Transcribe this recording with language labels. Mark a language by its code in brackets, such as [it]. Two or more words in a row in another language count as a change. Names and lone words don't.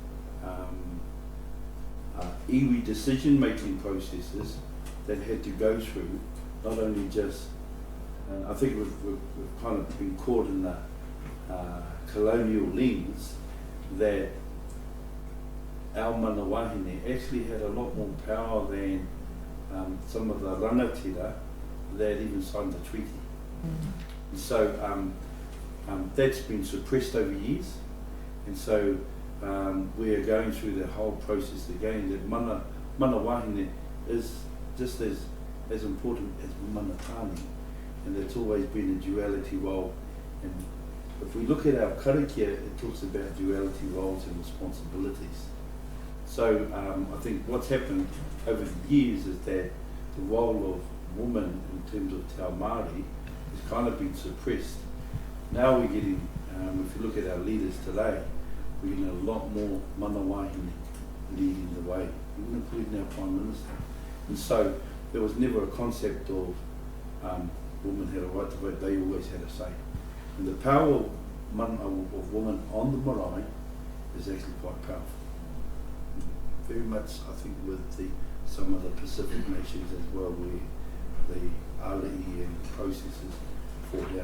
[en] iwi decision-making processes that had to go through, not only just, I think we've kind of been caught in the colonial lens that our [mi] mana wahine [en] actually had a lot more power than some of the rangatira that even signed the treaty. And so that's been suppressed over years, and so we are going through the whole process again, that [mi] mana wahine [en] is just as important as [mi] mana tāne, [en] and it's always been a duality role. And if we look at our karakia, it talks about duality roles and responsibilities. So I think what's happened over the years is that the role of women in terms of [mi] Te Māori [en] has kind of been suppressed. Now we're getting, if you look at our leaders today, we're getting a lot more [mi] mana wahine [en] leading the way, even including our Prime Minister. And so there was never a concept of women had a right to vote, they always had a say. And the power of women on the marae is actually quite powerful. Very much, I think, with some of the Pacific nations as well, where the alii and processes fall down.